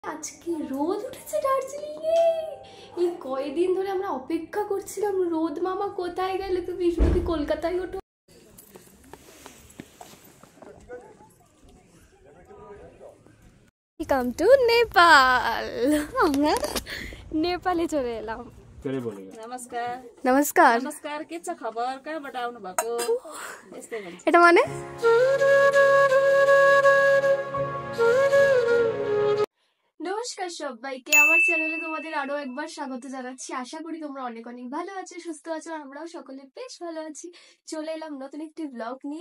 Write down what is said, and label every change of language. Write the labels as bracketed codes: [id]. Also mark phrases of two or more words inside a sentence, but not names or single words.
[bn] আজকে রোদ উঠেছে দার্জিলিং এ। এই কয়দিন ধরে আমরা অপেক্ষা করছিলাম রোদ মামা কোথায় গেলে, তুমি শুধু কি কলকাতায় ওঠো। [en] come to Nepal. [bn] আমরা নেপালি চলে এলাম। [ne] नमस्कार नमस्कार नमस्कार के छ खबर कहाँबाट आउनु भएको यस्तै भन्छ [bn] এটা মানে নমস্কার সবাইকে আমার চ্যানেলে তোমাদের আরো একবার স্বাগত জানাচ্ছি। আশা করি তোমরা অনেক অনেক ভালো আছো, সুস্থ আছো, আমরাও সকলে বেশ ভালো আছি। চলে এলাম নতুন একটি ব্লগ নিয়ে।